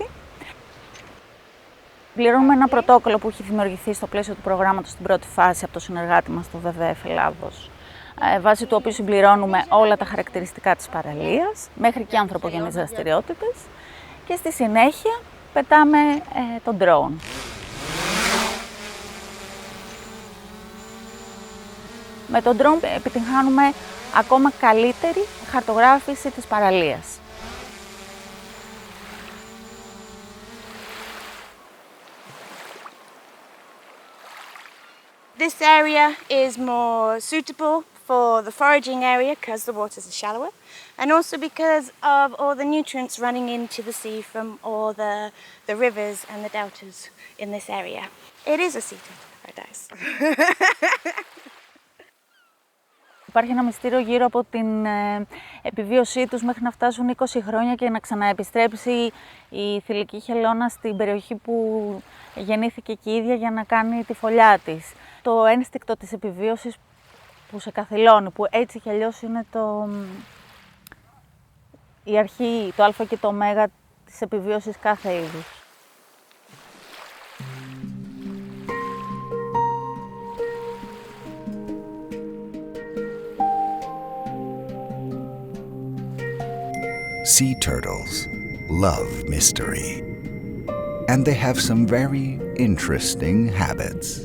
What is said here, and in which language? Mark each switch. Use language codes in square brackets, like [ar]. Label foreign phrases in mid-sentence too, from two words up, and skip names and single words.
[el] Πληρώνουμε ένα πρωτόκολλο που έχει δημιουργηθεί στο πλαίσιο του προγράμματος στην πρώτη φάση από το συνεργάτη μας, το WWF Ελλάδος, βάσει του οποίου συμπληρώνουμε όλα τα χαρακτηριστικά της παραλίας, μέχρι και ανθρωπογενείς δραστηριότητες, και στη συνέχεια πετάμε τον drone. Με τον drone επιτυγχάνουμε ακόμα καλύτερη χαρτογράφηση της παραλίας. [en] This area is more suitable for the foraging area because the waters are shallower, and also because of all the nutrients running into the sea from all the rivers and the deltas in this area. It is a sea turtle paradise. [el] Υπάρχει ένα μυστήριο γύρω από την επιβίωσή τους μέχρι να φτάσουν 20 χρόνια και να ξαναεπιστρέψει η θηλυκή χελώνα στην περιοχή που γεννήθηκε και η ίδια για να κάνει τη φωλιά της. Το ένστικτο της επιβίωσης που σε καθυλώνει, που έτσι κι αλλιώς είναι η αρχή, το α και το ω της επιβίωσης κάθε είδους. [en] Sea turtles love mystery, and they have some very interesting habits.